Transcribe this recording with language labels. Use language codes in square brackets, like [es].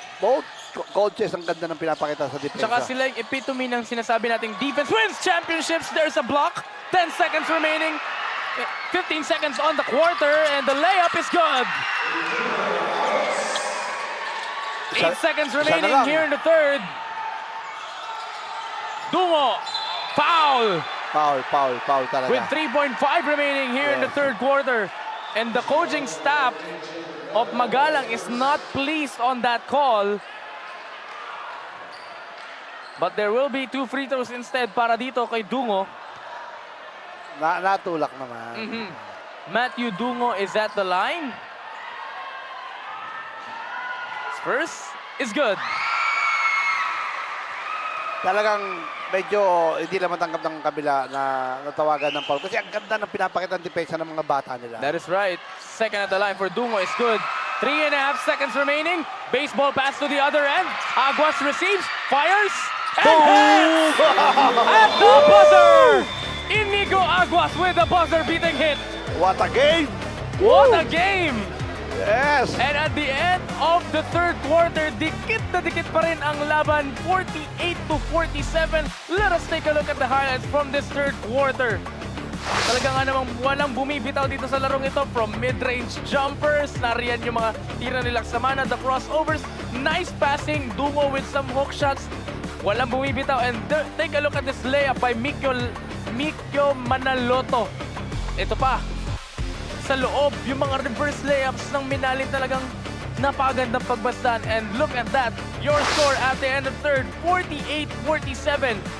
[en] Both coaches [tl] ang ganda ng pinapakita sa depensa. Tsaka sila yung [en] epitome [tl] ng sinasabi nating [en] defense wins championships. There's a block. 10 seconds remaining. 15 seconds on the quarter and the layup is good. 8 seconds remaining [tl] lang. [en] here in the third. Dungo. Foul. [tl] Foul talaga. [en] With 3.5 remaining here in the third quarter. And the coaching staff of Magalang is not pleased on that call. But there will be 2 free throws instead [tl] para dito kay [en] Dungo. [tl] Natulak naman. [en] Matthew Dungo is at the line. First is good. [tl] Talagang medyo hindi na matanggap ng kabila na natawagan ng foul. Kasi ang ganda ng pinapakita ng depensa ng mga bata nila. [en] That is right. Second at the line for Dungo is good. 3.5 seconds remaining. Baseball pass to the other end. Aguas receives, fires, and hits! At the buzzer! Inigo Aguas with a buzzer-beating hit. What a game! What a game! Yes! And at the end of the third quarter, [tl] dikit na dikit pa rin ang laban, [en] 48-47. Let us take a look at the highlights from this third quarter. [tl] Talaga nga namang walang bumibitaw dito sa larong ito. [en] From mid-range jumpers, [tl] nariyan yung mga tira nilang Samana, [en] the crossovers, nice passing, [tl] Dungo [en] with some hook shots. [tl] Walang bumibitaw. [en] And take a look at this layup by Mikyo Manaloto. [tl] Ito pa, sa loob, yung mga reverse layups ng Minalin talagang napagandang pagbastan. [en] And look at that, your score at the end of third, 48-47.